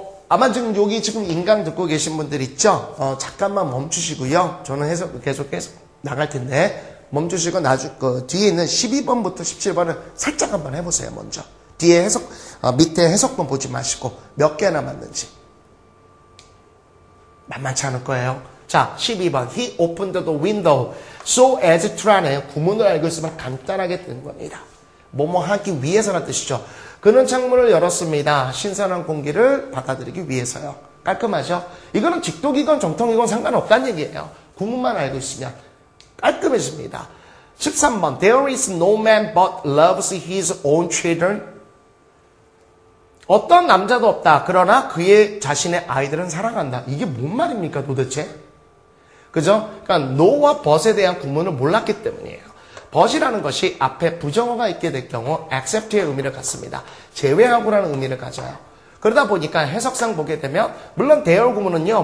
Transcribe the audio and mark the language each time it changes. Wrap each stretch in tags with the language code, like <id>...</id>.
<ko>아마 지금 여기 지금 인강 듣고 계신 분들 있죠? 잠깐만 멈추시고요. 저는 해석 계속 나갈 텐데, 멈추시고 뒤에 있는 12번부터 17번을 살짝 한번 해보세요, 먼저. 뒤에 밑에 해석본 보지 마시고, 몇 개나 맞는지. 만만치 않을 거예요. 자, 12번.</ko> <en>He opened the window so as to</en> <ko>하네요. 구문을 알고 있으면 간단하게 되는 겁니다. 뭐뭐 하기 위해서라는 뜻이죠. 그는 창문을 열었습니다. 신선한 공기를 받아들이기 위해서요. 깔끔하죠? 이거는 직독이건 정통이건 상관없다는 얘기예요. 구문만 알고 있으면 깔끔해집니다. 13번.</ko> <en>There is no man but loves his own children.</en> <ko>어떤 남자도 없다. 그러나 그의 자신의 아이들은 사랑한다. 이게 뭔 말입니까 도대체? 그죠? 그러니까 no와 but에 대한 구문을 몰랐기 때문이에요. but이라는 것이 앞에 부정어가 있게 될 경우 except의 의미를 갖습니다. 제외하고라는 의미를 가져요. 그러다 보니까 해석상 보게 되면 물론 there 구문은요.</ko>